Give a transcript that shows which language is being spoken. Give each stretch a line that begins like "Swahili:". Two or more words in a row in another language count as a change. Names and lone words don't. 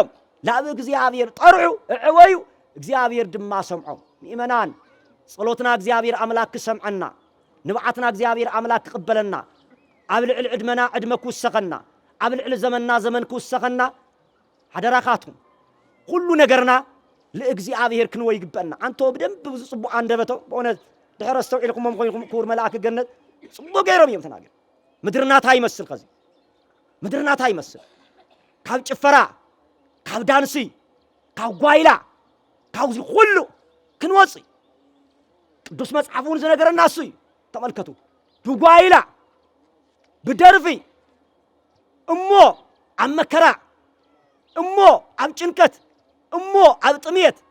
Tigrinya: ላብ እግዚአብሔር ጠርዑ ዕወዩ እግዚአብሔር ድማ ሰምዖ ምእመናን ጸሎትና እግዚአብሔር አምላክ ሰምዐና ንብዓትና እግዚአብሔር አምላክ ቅበለና ኣብ ልዕሊ ዕድመና ዕድመ ክውሰኸና ኣብ ልዕሊ ዘመንና ዘመን ክውሰኸና ሓደራኻትኩም ኩሉ ነገርና ለእግዚአብሔር ክንወይ ይግበአና
Amharic: አንተ በደንብ ብዙ
Tigrinya: ጽቡቕ አንደበቶ በእውነት ድሕረ ዝተውዒልኩሞም ኮይንኩም ክቡር መልአክ ገነት ጽቡቕ ገይሮም እዮም ተናገር ምድርና ታይመስል ከዚ ምድርና ታይመስል ካብ ጭፈራ ካብ ዳንሲ ካብ ጓይላ ካብ ዚ ሁሉ ክንወፅእ ቅዱስ መጽሐፉን ዝነገረና እሱ እዩ ተመልከቱ ብጓይላ ብደርፊ እሞ ኣብ መከራ እሞ ኣብ ጭንቀት እሞ ኣብ ጥሜት